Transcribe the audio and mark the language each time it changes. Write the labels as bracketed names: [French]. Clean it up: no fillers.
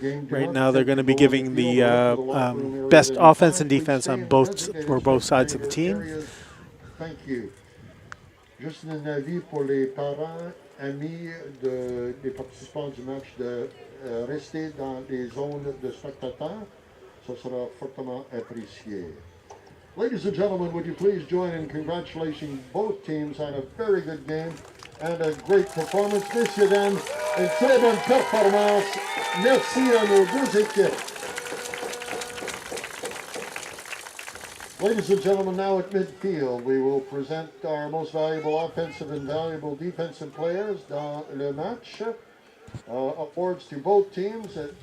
[English] Right now they're going to be giving the best offense and defense on both sides of the team. Thank you. [French] Juste un avis pour les parents, amis des participants du match de rester dans les zones de spectateurs. Ça sera fortement apprécié. [English] Ladies and gentlemen, would you please join in congratulating both teams on a very good game and a great performance. [French] Messieurs, dames, une très bonne performance. Merci à nos deux équipes. [English] Ladies and gentlemen, now at midfield, we will present our most valuable offensive and valuable defensive players [French] dans le match. [English] Awards to both teams.